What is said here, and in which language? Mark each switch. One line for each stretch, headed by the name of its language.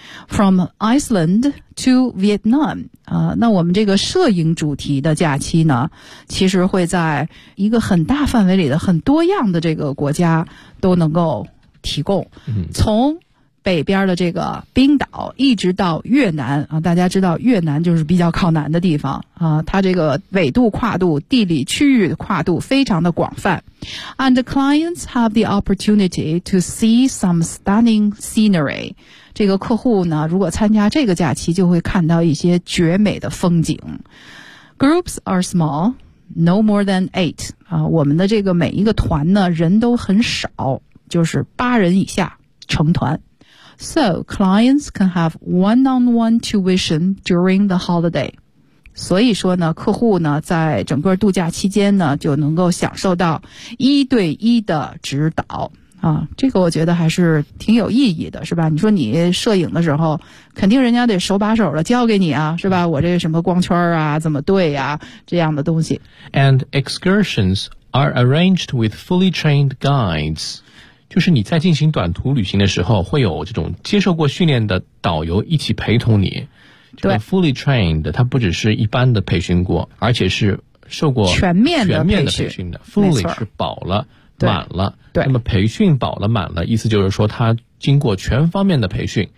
English: From Iceland to Vietnam,
Chinese: 那我们这个摄影主题的假期呢，其实会在一个很大范围里的很多样的这个国家都能够提供。从北边的这个冰岛一直到越南，大家知道越南就是比较靠南的地方，它这个纬度跨度、地理区域跨度非常的广泛。
English: And the clients have the opportunity to see some stunning scenery.
Chinese: 这个客户呢如果参加这个假期就会看到一些绝美的风景。
English: Groups are small, no more than 8.
Chinese: 我们的这个每一个团呢人都很少，就是八人以下成团。
English: So, clients can have one-on-one tuition during the holiday.
Chinese: 所以说呢客户呢在整个度假期间呢就能够享受到一对一的指导。啊，这个我觉得还是挺有意义的，是吧？你说你摄影的时候，肯定人家得手把手的教给你啊，是吧？我这什么光圈啊，怎么对呀，这样的东西。
English: And excursions are arranged with fully trained guides.
Chinese: 就是你在进行短途旅行的时候，会有这种接受过训练的导游一起陪同你。这个 fully trained 它不只是一般的培训过，而且是受过全面的培训的。 fully 是饱了满了，对，那么培训饱了满了意思就是说它经过全方面的培训，